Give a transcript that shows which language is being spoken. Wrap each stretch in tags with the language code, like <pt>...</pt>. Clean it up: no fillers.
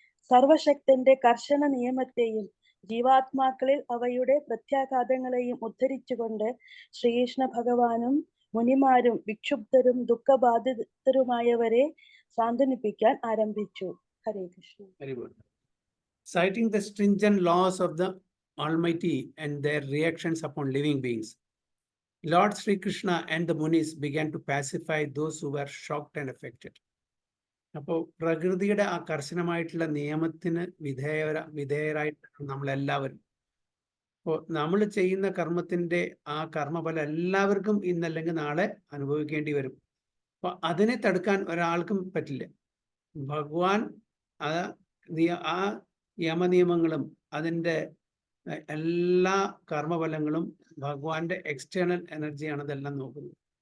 <ml>സർവശക്തന്റെ കർശന നിയമത്തെയും ജീവാത്മാക്കളിൽ അവയുടെ പ്രത്യാഘാതങ്ങളെയും ഉദ്ധരിച്ചുകൊണ്ട് ശ്രീകൃഷ്ണ ഭഗവാനും മുനിമാരും വിക്ഷുബ്ധരും ദുഃഖബാധിതരുമായവരെ സാന്ത്വനിപ്പിക്കാൻ ആരംഭിച്ചു. ഹരേ Krishna.</ml> <en>Citing the stringent laws of the Almighty and their reactions upon living beings, Lord Sri Krishna and the Munis began to pacify those who were shocked and affected.</en> <ml>അപ്പോൾ പ്രകൃതിയുടെ ആ കർശനമായിട്ടുള്ള നിയമത്തിന് വിധേയരായിട്ട് നമ്മളെല്ലാവരും, അപ്പോൾ നമ്മൾ ചെയ്യുന്ന കർമ്മത്തിന്റെ ആ കർമ്മഫലം എല്ലാവർക്കും ഇന്നല്ലെങ്കിൽ നാളെ അനുഭവിക്കേണ്ടി വരും. അപ്പൊ അതിനെ തടുക്കാൻ ഒരാൾക്കും പറ്റില്ല. ഭഗവാൻ ആ യമനിയമങ്ങളും അതിൻ്റെ എല്ലാ കർമ്മഫലങ്ങളും ഭഗവാന്റെ എക്സ്റ്റേണൽ എനർജിയാണ് ഇതെല്ലാം നോക്കുന്നത്.</ml>